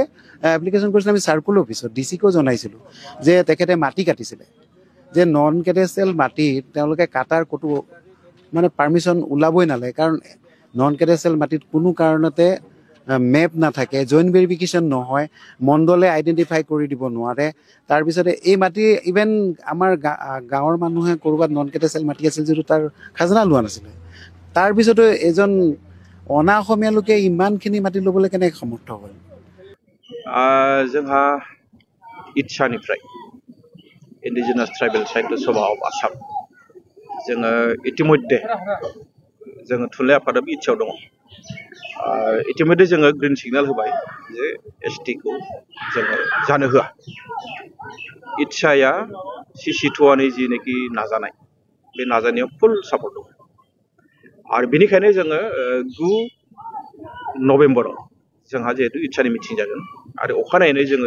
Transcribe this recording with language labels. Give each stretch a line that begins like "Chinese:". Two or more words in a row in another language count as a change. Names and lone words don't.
Assamese: এপ্লিকেশ্যন কৰিছিলে আমি
English: circle office
Assamese: ডিচিকো জনাইছিলোঁ যে তেখেতে মাটি কাটিছিলে যে
English: non cadastral
Assamese: মাটি তেওঁলোকে কাটাৰ ক'তো মানে পাৰ্মিশ্যন ওলাবই নালাগে কাৰণ
English: non cadastral
Assamese: মাটিত কোনো কাৰণতে মেপ নাথাকে
English: joint verification
Assamese: নহয় মণ্ডলে আইডেণ্টিফাই কৰি দিব নোৱাৰে তাৰপিছতে এই মাটি ইভেন আমাৰ গাঁৱৰ মানুহে ক'ৰবাত
English: non cadastral
Assamese: মাটি আছিল যিটো তাৰ খাজনা লোৱা নাছিলে তাৰপিছতো এজন অনা অসমীয়া লোকে ইমানখিনি মাটি ল'বলৈ কেনেকৈ সমৰ্থ হ'ল
Bodo: जोंहा इटसानिफ्राय इन्डिजिनास ट्राइबेल साहित्य सभा अफ आसाम जोङो इतिमध्ये जोङो थुनलाइ आफादाबो इटसायाव दङ इतिमध्ये जोङो
English: green signal
Bodo: होबाय जे एसटिखौ जोङो जानो होआ इटसाया सिसि2नि जिनेखि नाजानाय बे नाजानायाव
English: full support
Bodo: दङ आरो बेनिखायनो जोङो 9 नभेम्बराव जोंहा जिहेतु इटसानि मिटिं जागोन आरो अखानायैनो जोङो